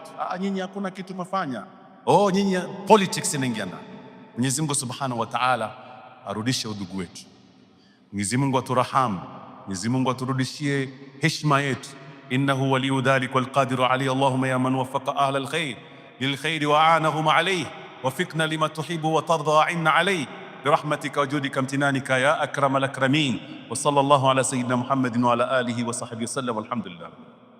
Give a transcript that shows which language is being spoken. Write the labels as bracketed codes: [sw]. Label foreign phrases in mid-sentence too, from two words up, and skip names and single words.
[sw] Nyinyi hakuna kitu mafanya, nyinyi politics inaingia ndani. Mwenyezi Mungu [ar] سبحانه وتعالى [sw] arudishe udugu wetu. Mwenyezi Mungu aturahamu. Mwenyezi Mungu aturudishie heshima yetu. [ar] إنه ولي ذلك والقادر عليه. اللهم يا من وفق أهل الخير للخير وأعانهم عليه وفقنا لما تحب وترضى وأعنا عليه برحمتك وجودك وامتنانك يا أكرم الأكرمين. وصلى الله على سيدنا محمد وعلى آله وصحبه وسلم والحمد لله.